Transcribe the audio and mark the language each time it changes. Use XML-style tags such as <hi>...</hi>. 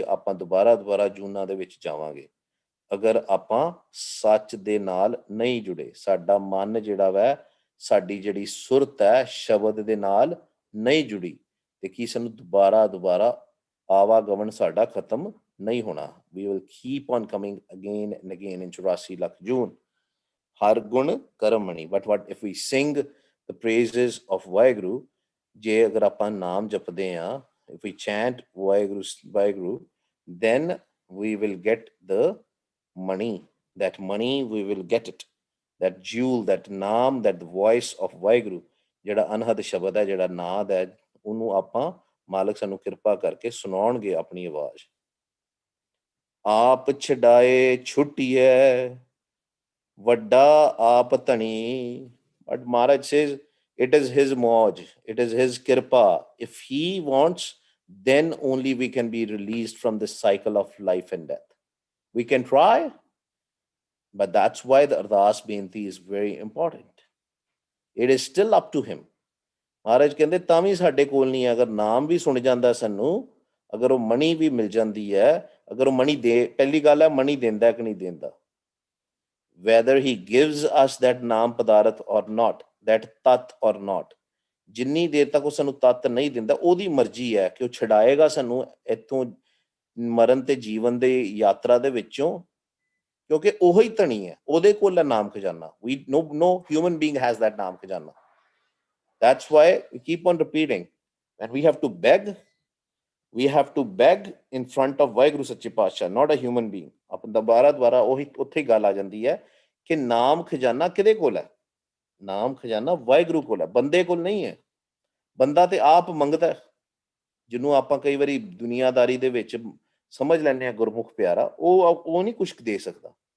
<pa>ਆਪਾਂ ਦੁਬਾਰਾ ਜੂਨਾਂ ਦੇ ਵਿੱਚ ਜਾਵਾਂਗੇ ਅਗਰ ਆਪਾਂ ਸੱਚ ਦੇ ਨਾਲ ਨਹੀਂ ਜੁੜੇ. ਸਾਡਾ ਮਨ ਜਿਹੜਾ ਵੈ, ਸਾਡੀ ਜਿਹੜੀ ਸੁਰਤ ਹੈ ਸ਼ਬਦ ਦੇ ਨਾਲ ਨਹੀਂ ਜੁੜੀ, ਤੇ ਕੀ ਸਾਨੂੰ ਦੁਬਾਰਾ ਆਵਾਗਮਨ ਸਾਡਾ ਖਤਮ ਨਹੀਂ ਹੋਣਾ.</pa> <en>We will keep on coming again and again in</en> <pa>84 lakh ਜੂਨ. ਹਰ ਗੁਣ ਕਰਮ ਮਣੀ.</pa> <en>But what if we sing the praises of Vaheguru?</en> <pa>ਜੇ ਅਗਰ ਆਪਾਂ ਨਾਮ ਜਪਦੇ ਹਾਂ,</pa> <en>if we chant Vaheguru, then we will get the money. That money we will get it. That jewel, that naam, that voice of Vaheguru,</en> <pa>ਜਿਹੜਾ ਅਨਹਦ ਸ਼ਬਦ ਹੈ, ਜਿਹੜਾ ਨਾਦ ਹੈ, ਉਹਨੂੰ ਆਪਾਂ ਮਾਲਕ ਸਾਨੂੰ ਕਿਰਪਾ ਕਰਕੇ ਸੁਣਾਉਣਗੇ ਆਪਣੀ ਆਵਾਜ਼. ਆਪ ਛਡਾਏ ਛੁੱਟੀਏ ਵੱਡਾ ਆਪ ਧਣੀ.</pa> <en>But Maharaj says, It is his moj, it is his kirpa. If he wants, then only we can be released from this cycle of life and death. We can try, but that's why the ardas beinti is very important. It is still up to him.</en> <pa>ਮਹਾਰਾਜ ਕਹਿੰਦੇ ਤਾਂ ਵੀ ਸਾਡੇ ਕੋਲ ਨਹੀਂ ਹੈ, ਅਗਰ ਨਾਮ ਵੀ ਸੁਣ ਜਾਂਦਾ ਸਾਨੂੰ, ਅਗਰ ਉਹ ਮਣੀ ਵੀ ਮਿਲ ਜਾਂਦੀ ਹੈ, ਅਗਰ ਉਹ ਮਣੀ ਦੇ, ਪਹਿਲੀ ਗੱਲ ਹੈ ਮਣੀ ਦਿੰਦਾ ਕਿ ਨਹੀਂ ਦਿੰਦਾ,</pa> <en>whether he gives us that</en> <pa>ਨਾਮ ਪਦਾਰਥ</pa> <en>or not,</en> <pa>that ਤਤ or not, ਜਿੰਨੀ ਦੇਰ ਤੱਕ ਉਹ ਸਾਨੂੰ ਤਤ ਨਹੀਂ ਦਿੰਦਾ, ਉਹਦੀ ਮਰਜ਼ੀ ਹੈ ਕਿ ਉਹ ਛਡਾਏਗਾ ਸਾਨੂੰ ਇੱਥੋਂ ਮਰਨ ਤੇ ਜੀਵਨ ਦੇ ਯਾਤਰਾ ਦੇ ਵਿੱਚੋਂ, ਕਿਉਂਕਿ ਉਹੀ ਧਣੀ ਹੈ, ਉਹਦੇ ਕੋਲ ਹੈ ਨਾਮ ਖਜ਼ਾਨਾ.</pa> <en>We no human being has that naam khazana. That's why we keep on repeating, and we have to beg. We have to beg in front of Waheguru Sache Patshah, not a human being.</en> <pa>ਆਪਾਂ ਦੁਬਾਰਾ ਉਹੀ ਉੱਥੇ ਗੱਲ ਆ ਜਾਂਦੀ ਹੈ ਕਿ ਨਾਮ ਖਜ਼ਾਨਾ ਕਿਹਦੇ ਕੋਲ ਹੈ? ਨਾਮ ਖਜ਼ਾਨਾ ਵਾਹਿਗੁਰੂ ਕੋਲ ਹੈ, ਬੰਦੇ ਕੋਲ ਨਹੀਂ ਹੈ. ਬੰਦਾ ਤੇ ਆਪ ਮੰਗਦਾ, ਜਿਹਨੂੰ ਆਪਾਂ ਕਈ ਵਾਰੀ ਦੁਨੀਆਦਾਰੀ ਦੇ ਵਿੱਚ ਸਮਝ ਲੈਂਦੇ ਹਾਂ ਗੁਰਮੁਖ ਪਿਆਰਾ, ਉਹ ਨਹੀਂ ਕੁਛ ਦੇ ਸਕਦਾ.</pa>